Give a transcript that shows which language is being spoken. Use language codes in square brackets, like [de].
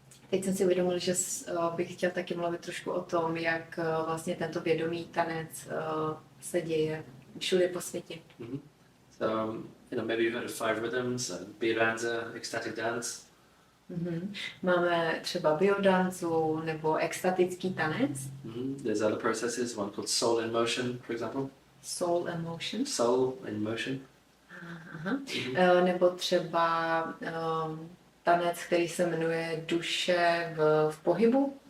[cs] Teď jsem si uvědomil, že bych chtěl taky mluvit trošku o tom, jak vlastně tento vědomý tanec se děje všude po světě. [en] So, maybe you've heard of 5 rhythms, biodanza, ecstatic dance. [cs] Máme třeba biodanzu nebo extatický tanec. [en] There's other processes, one called soul in motion, for example. Soul in motion. Soul in motion. [cs] Nebo třeba tanec, který se jmenuje duše v pohybu.